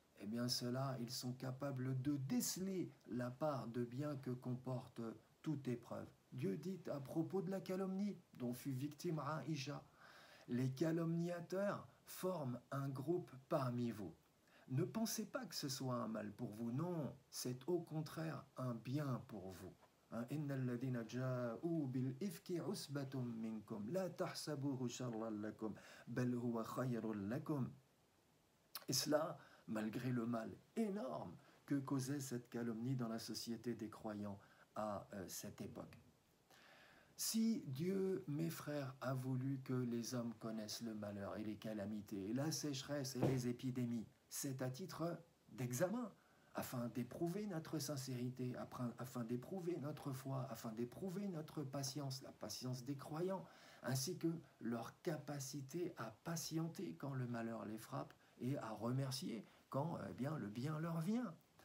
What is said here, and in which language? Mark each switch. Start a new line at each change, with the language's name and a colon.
French: eh bien ceux-là, ils sont capables de déceler la part de bien que comporte toute épreuve. Dieu dit à propos de la calomnie dont fut victime Aïcha, les calomniateurs forment un groupe parmi vous. Ne pensez pas que ce soit un mal pour vous, non, c'est au contraire un bien pour vous.
Arabic: إن الذين جاءوا بالإفك عصبة منكم لا تحسبوه شرا لكم بل هو خير لكم.
French: Et cela, malgré le mal énorme que causait cette calomnie dans la société des croyants à cette époque. Si Dieu, mes frères, a voulu que les hommes connaissent le malheur et les calamités, la sécheresse et les épidémies, c'est à titre d'examen, afin d'éprouver notre sincérité, afin d'éprouver notre foi, afin d'éprouver notre patience, la patience des croyants, ainsi que leur capacité à patienter quand le malheur les frappe et à remercier quand bien, le bien leur vient.